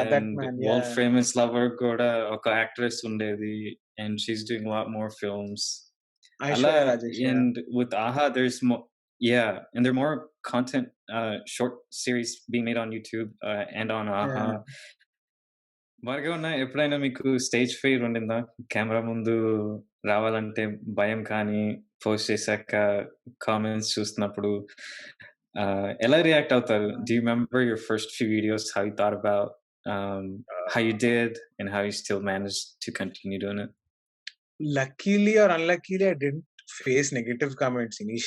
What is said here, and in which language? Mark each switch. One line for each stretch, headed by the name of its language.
English: and that man. Yeah. World famous lover Goda,
Telugu: oka actress undedi,
English: and she's doing a lot more films. Aishwarya Rajesh. And with AHA, there's more. Yeah, and there are more content, short series being made on YouTube and on AHA. Yeah.
Telugu: భార్గవన్న, ఎప్పుడైనా మీకు stage fear ఉండిందా? Camera ముందు రావాలంటే భయం, కానీ post చేశాక comments చూస్తున్నప్పుడు ఎలా react అవుతారు?
English: Do you remember your first few videos, how you thought about how you did and how you still managed to continue doing it? Luckily or unluckily, I didn't face negative comments.